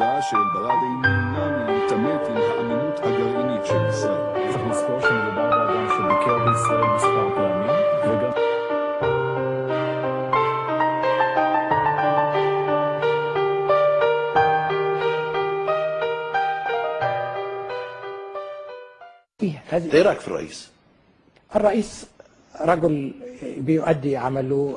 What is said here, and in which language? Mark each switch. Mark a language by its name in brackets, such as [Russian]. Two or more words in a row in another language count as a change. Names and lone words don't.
[Hebrew] של ברדעי נמנע מלהתעמת עם האמינות הגרעינית של ישראל. צריך לזכור שמדובר באדם שביקר בישראל מספר פעמים, וגם [Arabic] ايه رايك في الرئيس؟ الرئيس رجل بيؤدي عمله.